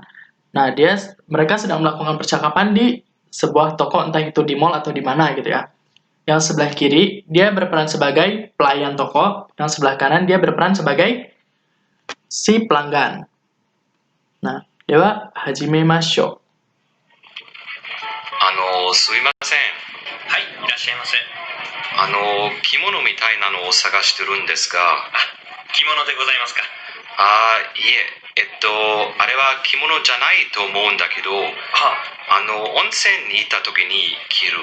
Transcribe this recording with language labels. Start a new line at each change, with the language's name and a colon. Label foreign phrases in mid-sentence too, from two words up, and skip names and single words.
Indonesian: Nah, mereka sedang melakukan percakapan di sebuah toko, entah itu di mall atau di mana gitu ya. Yang sebelah kiri, dia berperan sebagai pelayan toko. Yang sebelah kanan, dia berperan sebagai si pelanggan. Nah,
Japanese: では始めましょう. すいません。はい、いらっしゃいませ。着物みたいなのを探してるんですが。着物でございますか。いえ、あれは着物じゃないと思うんだけど、温泉に行った時に着る。